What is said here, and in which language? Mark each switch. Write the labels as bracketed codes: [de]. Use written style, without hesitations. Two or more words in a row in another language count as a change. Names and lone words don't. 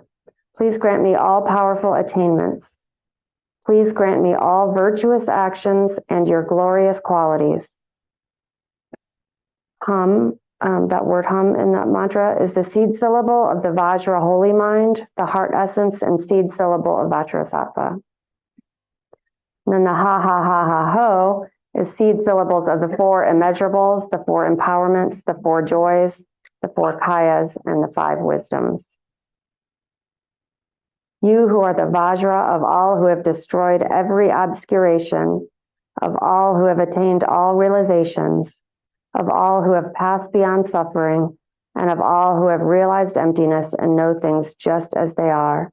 [en] Please grant me all powerful attainments. Please grant me all virtuous actions and your glorious qualities. Hum, that word hum in that mantra is the seed syllable of the Vajra holy mind, the heart essence and seed syllable of Vajrasattva. And then the ha ha ha ha ho is seed syllables of the four immeasurables, the four empowerments, the four joys, the four kayas, and the five wisdoms. You who are the Vajra of all who have destroyed every obscuration, of all who have attained all realizations, of all who have passed beyond suffering, and of all who have realized emptiness and know things just as they are.